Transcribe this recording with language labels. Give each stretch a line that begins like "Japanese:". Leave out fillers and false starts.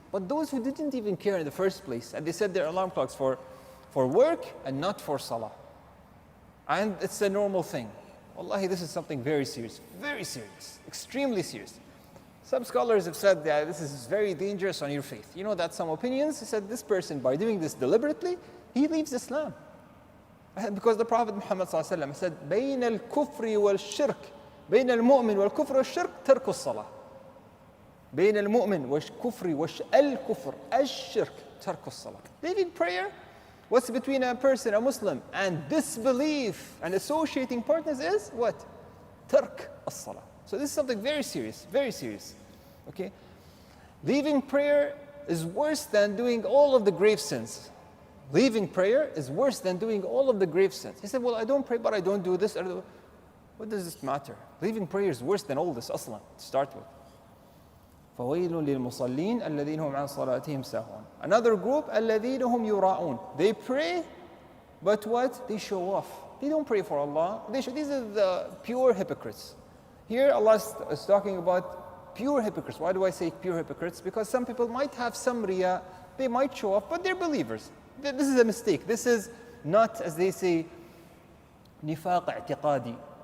English: But those who didn't even care in the first place, and they set their alarm clocks for work and not for salah. And it's a normal thing. Wallahi, this is something very serious, extremely serious. Some scholars have said that this is very dangerous on your faith. You know that some opinions said this person, by doing this deliberately, he leaves Islam. Because the Prophet Muhammad ﷺ said,
Arabic: بين الكفر والشرك بين المؤمن والكفر والشرك ترك الصلاة. بين المؤمن والكفر والكفر الشرك ترك الصلاة.
English: Leaving prayer, what's between a person, a Muslim, and disbelief and associating partners is what? Tark as-salah. So this is something very serious, very serious. Okay? Leaving prayer is worse than doing all of the grave sins. Leaving prayer is worse than doing all of the grave sins. He said, well, I don't pray, but I don't do this. What does this matter? Leaving prayer is worse than all this aslan, to start with.
Arabic: فَوَيْلٌ لِلْمُصَلِّينَ الَّذِينَ هُمْ عَنْ صَلَاتِهِمْ سَاهُونَ.
English: Another group,
Arabic: الَّذِينَ هُمْ يُرَاءُونَ.
English: They pray, but what? They show off. They don't pray for Allah. These are the pure hypocrites. Here Allah is talking about pure hypocrites. Why do I say pure hypocrites? Because some people might have some riya, they might show off, but they're believers. This is a mistake. This is not, as they say, nifaq i'tiqadi.